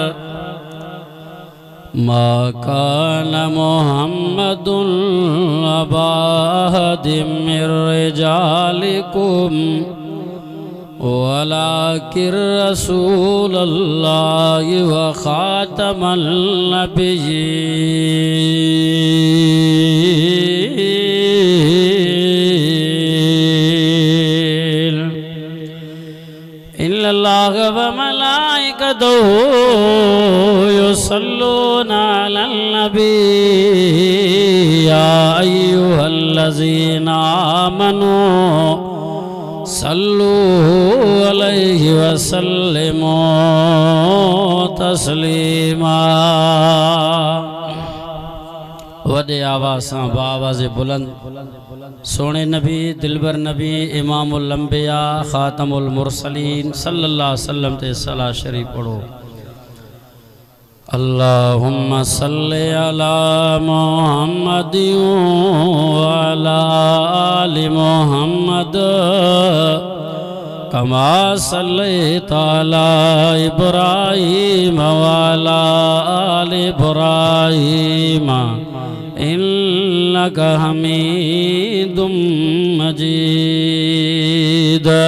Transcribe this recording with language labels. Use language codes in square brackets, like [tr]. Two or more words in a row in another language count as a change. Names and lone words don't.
[ar] ما كان محمد أبا أحد من رجالكم ولكن رسول الله وخاتم النبيين. إن الله وملائكته يصلون على النبي. يا أيها الذين آمنوا صلوا عليه وسلموا تسليما. [sd] वॾे आवाज़ सां बाआवाज़ बुलंद सोने नबी दिलबर नबी [ar] إمام الأنبياء خاتم المرسلين صلى الله عليه وسلم [sd] ते सलात शरीफ पढ़ो। [ar] اللهم صل على محمد وعلى آل محمد كما صليت على إبراهيم وعلى آل إبراهيم إنك حميد مجيد.